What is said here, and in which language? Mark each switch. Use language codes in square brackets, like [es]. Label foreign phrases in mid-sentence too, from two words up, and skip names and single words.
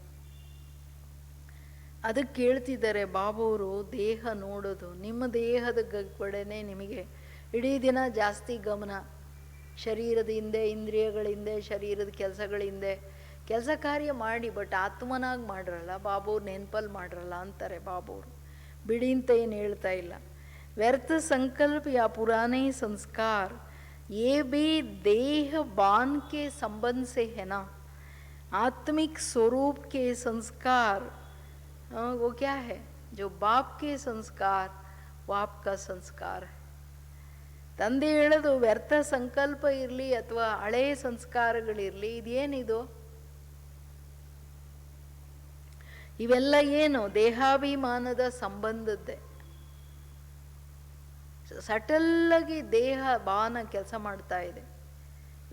[kn] ಅದಕ್ಕೆ ಕೇಳ್ತಿದ್ದಾರೆ ಬಾಬವರು, ದೇಹ ನೋಡೋದು, ನಿಮ್ಮ ದೇಹದ ಕಡೆನೇ ನಿಮಗೆ ಇಡೀ ದಿನ ಜಾಸ್ತಿ ಗಮನ. ಶರೀರದ ಹಿಂದೆ, ಇಂದ್ರಿಯಗಳ ಹಿಂದೆ, ಶರೀರದ ಕೆಲಸಗಳ ಹಿಂದೆ ಕೆಲಸ ಕಾರ್ಯ ಮಾಡಿ, ಬಟ್ ಆತ್ಮನಾಗಿ ಮಾಡ್ರಲ್ಲ ಬಾಬವ್ರು, ನೆನಪಲ್ಲಿ ಮಾಡ್ರಲ್ಲ ಅಂತಾರೆ ಬಾಬವರು. ಬಿಡಿ ಅಂತ ಏನು ಹೇಳ್ತಾ ಇಲ್ಲ. [hi] व्यर्थ संकल्प या पुराने संस्कार ये भी देह बान के संबंध से है ना. आत्मिक स्वरूप के संस्कार वो क्या है? जो बाप के संस्कार वो आपका संस्कार है. [kn] ತಂದೆ ಹೇಳೋದು ವ್ಯರ್ಥ ಸಂಕಲ್ಪ ಇರಲಿ ಅಥವಾ ಹಳೆಯ ಸಂಸ್ಕಾರಗಳಿರಲಿ, ಇದೇನಿದು? ಇವೆಲ್ಲ ಏನು? ದೇಹಾಭಿಮಾನದ ಸಂಬಂಧದ್ದೇ. ಸಟಲ್ಲಾಗಿ ದೇಹ ಬಾನ ಕೆಲಸ ಮಾಡ್ತಾ ಇದೆ.